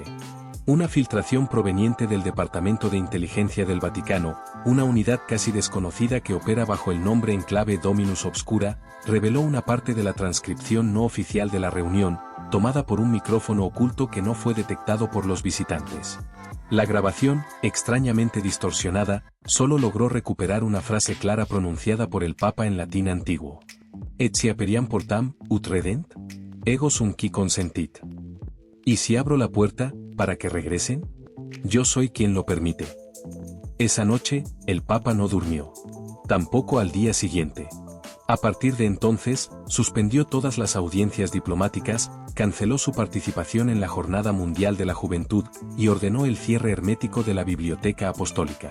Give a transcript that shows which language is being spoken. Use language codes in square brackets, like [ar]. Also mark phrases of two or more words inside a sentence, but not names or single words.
[es] Una filtración proveniente del Departamento de Inteligencia del Vaticano, una unidad casi desconocida que opera bajo el nombre en clave Dominus Obscura, reveló una parte de la transcripción no oficial de la reunión, tomada por un micrófono oculto que no fue detectado por los visitantes. La grabación, extrañamente distorsionada, solo logró recuperar una frase clara pronunciada por el Papa en latín antiguo. [la] Et si aperiam portam, ut redent? Ego sum qui consentit. [es] ¿Y si abro la puerta, para que regresen? Yo soy quien lo permite. Esa noche, el Papa no durmió. Tampoco al día siguiente. A partir de entonces, suspendió todas las audiencias diplomáticas, canceló su participación en la Jornada Mundial de la Juventud y ordenó el cierre hermético de la Biblioteca Apostólica.